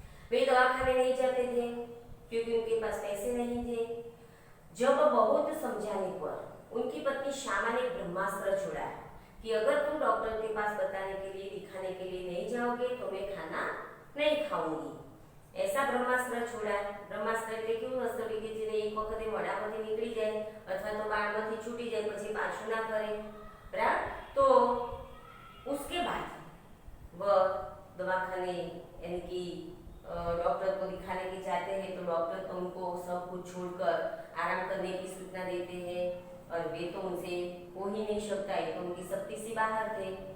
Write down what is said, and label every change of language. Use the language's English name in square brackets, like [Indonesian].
[Hindi] वे दवाखाने नहीं जाते थे क्योंकि उनके पास पैसे नहीं थे। जब बहुत समझाने पर उनकी पत्नी श्यामा ने ब्रह्मास्त्र छोड़ा कि अगर तुम डॉक्टर के पास बताने के लिए, दिखाने के लिए नहीं जाओगे तो मैं खाना नहीं खाऊंगी। ऐसा ब्रह्मास्त्र छोड़ा। [Gujarati] ब्रह्मास्त्र એટલે કેવું અસ્ત્ર કે જેને એક વખતે મોઢામાંથી નીકળી જાય અથવા તો બાળમાંથી છૂટી જાય પછી પાછું ના કરે, બરાબર? [Hindi] તો उसके बाद वह दवाखाने यानी कि डॉक्टर को दिखाने के जाते हैं तो डॉक्टर तो उनको सब कुछ छोड़कर आराम करने की सूचना देते हैं और वे तो उनसे हो ही नहीं सकता, ये तो उनकी शक्ति से बाहर थे।